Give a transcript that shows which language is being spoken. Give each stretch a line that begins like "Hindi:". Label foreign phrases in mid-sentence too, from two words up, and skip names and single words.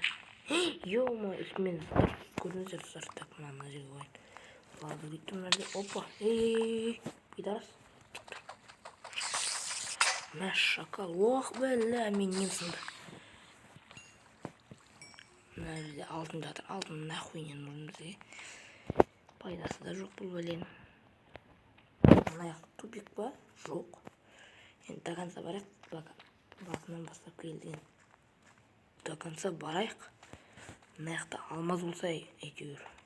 Kazakh: Ё-моё, үстімен көріңіздер достар. Так, мына жерге қойын. Ладно, бүйтті мына жерде.
Russian: Опа, ей, пидорас. Мә шакал.
Kazakh: Ох, бля, мен нем сынды. Мына жерде алтын жатыр. Алтын
Russian: нахуй не нужен
Kazakh: бізге. Пайдасы да жоқ бұл бәленің. Мына жақ тупик па? Жоқ. Енді
Russian: до конца
Kazakh: барайық. Басынан бастап келден.
Russian: До конца
Kazakh: барайық. Мына жақта алмаз болса әйтеуір.